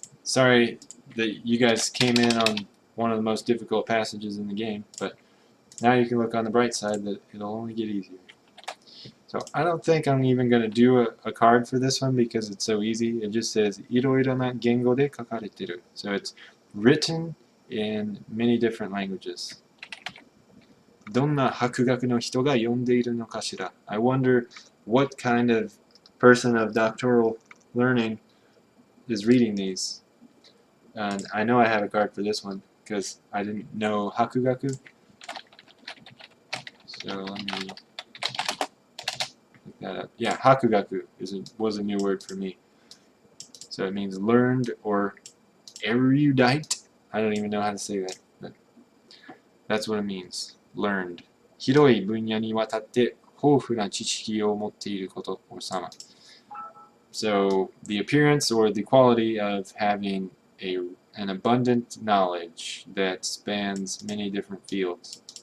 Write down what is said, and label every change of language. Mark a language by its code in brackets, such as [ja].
[en] Sorry that you guys came in on one of the most difficult passages in the game, but now you can look on the bright side that it'll only get easier. So I don't think I'm even going to do a card for this one because it's so easy. It just says [ja] いろいろな言語で書かれてる. [en] So it's written in many different languages. [ja] どんな博学の人が読んでいるのかしら? [en] I wonder what kind of person of doctoral learning is reading these. And I know I have a card for this one because I didn't know hakugaku. So let me look that up. Yeah, hakugaku was a new word for me. So it means learned or erudite. I don't even know how to say that, but that's what it means. Learned. [ja] 広い分野にわたって豊富な知識を持っていること or sama. [en] So the appearance or the quality of having an abundant knowledge that spans many different fields.